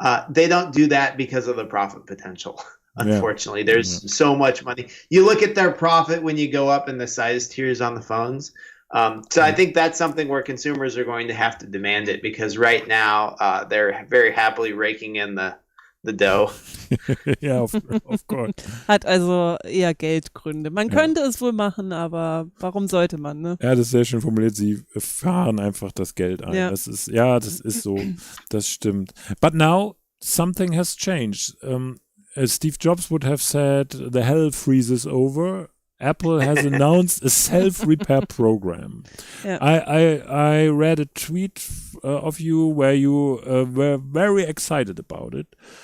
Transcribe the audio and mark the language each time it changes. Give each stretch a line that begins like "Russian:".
English: They don't do that because of the profit potential. Unfortunately, there's so much money. You look at their profit when you go up in the size tiers on the phones. So I think that's something where consumers are going to have to demand it, because right now they're very happily raking in the dough. Ja, of course.
German: Hat also eher Geldgründe. Man könnte es wohl machen, aber warum sollte man, ne? Ja, das ist sehr schön formuliert. Sie fahren einfach das Geld ein. Ja. Das ist so. Das stimmt.
English: But now something has changed. As Steve Jobs would have said, the hell freezes over. Apple has announced a self-repair program. Yeah. I read a tweet of you where you were very excited about it.